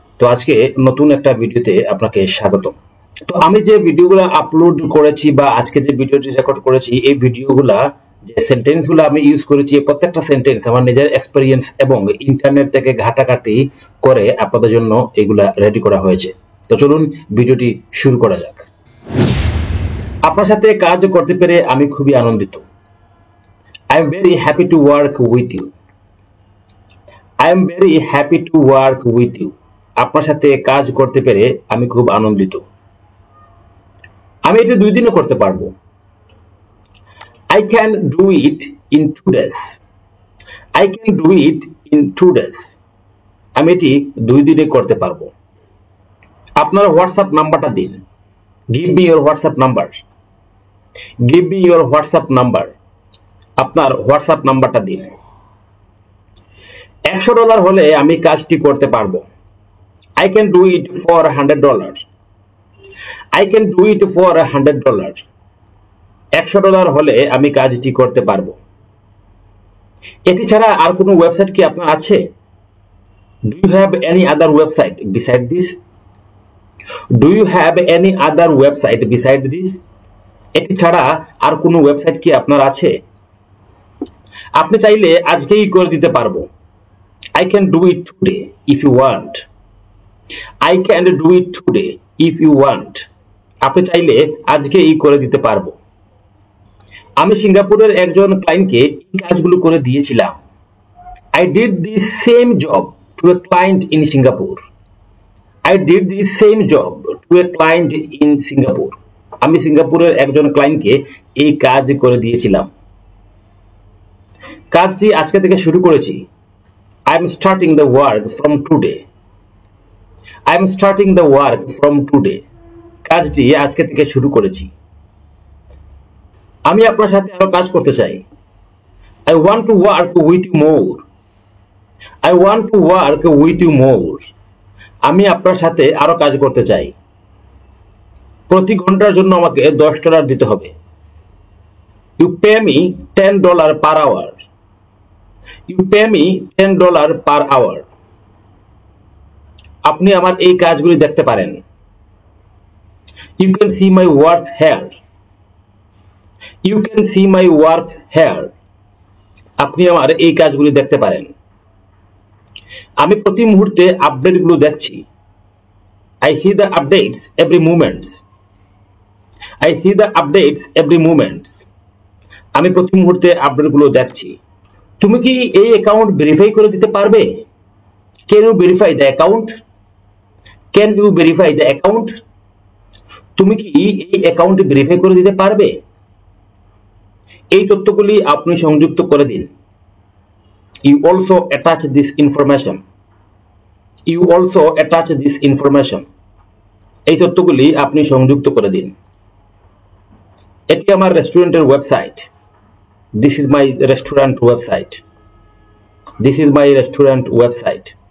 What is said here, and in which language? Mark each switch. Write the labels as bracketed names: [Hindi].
[Bangla] তো আজকে নতুন একটা ভিডিওতে আপনাকে স্বাগত। তো আমি যে ভিডিওগুলো আপলোড করেছি বা আজকে যে ভিডিওটি রেকর্ড করেছি, এই ভিডিওগুলা যে সেন্টেন্সগুলো আমি ইউজ করেছি, প্রত্যেকটা সেন্টেন্স আমার নিজের এক্সপেরিয়েন্স এবং ইন্টারনেট থেকে ঘাটাঘাটি করে আপনাদের জন্য এগুলা রেডি করা হয়েছে। তো চলুন ভিডিওটি শুরু করা যাক। আপনার সাথে কাজ করতে পেরে আমি খুবই আনন্দিত। [English] I am very happy to work with you. I am very happy to work with you. [Bangla] আপনার সাথে কাজ করতে পেরে আমি খুব আনন্দিত। আমি এটা 2 দিনে করতে পারবো। [English] I can do it in 2 days. I can do it in 2 days. [Bangla] আমি এটি 2 দিনে করতে পারবো। আপনার হোয়াটসঅ্যাপ নাম্বারটা দিন। [English] Give me your WhatsApp number. Give me your WhatsApp number. [Bangla] আপনার হোয়াটসঅ্যাপ নাম্বারটা দিন। $100 হলে আমি কাজটি করতে পারবো। [English] I can do it for $100. I can do it for $100. [Bangla] $100 হলে আমি কাজটি করতে পারবো। এটি ছাড়া আর কোনো ওয়েবসাইট কি আপনার আছে? [English] Do you have any other website beside this? Do you have any other website beside this? [Bangla] এটি ছাড়া আর কোনো ওয়েবসাইট কি আপনার আছে? আপনি চাইলে আজকেই করে দিতে পারবো। [English] I can do it today if you want. I can do it today if you want. [Bangla] আপনি চাইলে আজকেই করে দিতে পারবো। আমি সিঙ্গাপুরের একজন ক্লায়েন্টকে এই কাজগুলো করে দিয়েছিলাম। [English] I did the same job to a client in Singapore. I did the same job to a client in Singapore. [Bangla] আমি সিঙ্গাপুরের একজন ক্লায়েন্টকে এই কাজ করে দিয়েছিলাম। কাজটি আজকে থেকে শুরু করেছি। [English] I am starting the work from today. I am starting the work from today. [Bangla] কাজটি আজকে থেকে শুরু করেছি। আমি আপনার সাথে আরো কাজ করতে চাই। [English] I want to work with you more. I want to work with you more. [Bangla] আমি আপনার সাথে আরো কাজ করতে চাই। প্রতি ঘন্টার জন্য আমাকে $10 দিতে হবে। [English] You pay me $10 per hour. You pay me $10 per hour. [Bangla] আপনি আমার এই কাজগুলি দেখতে পারেন। [English] You can see my work here. You can see my work here. [Bangla] আপনি আমার এই কাজগুলি দেখতে পারেন। আমি প্রতি মুহূর্তে আপডেটগুলো দেখছি। [English] I see the updates every moment. I see the updates every moment. [Bangla] আমি প্রতি মুহূর্তে আপডেটগুলো দেখছি। তুমি কি এই অ্যাকাউন্ট ভেরিফাই করে দিতে পারবে? [English] Can you verify the account? Can you verify the account? [Bangla] তুমি কি এই অ্যাকাউন্ট ভেরিফাই করে দিতে পারবে? এই তথ্যগুলি আপনি সংযুক্ত করে দিন। [English] You also attach this information. You also attach this information. [Bangla] এই তথ্যগুলি আপনি সংযুক্ত করে দিন। এটি আমার রেস্টুরেন্টের website. [English] This is my restaurant website. This is my restaurant website.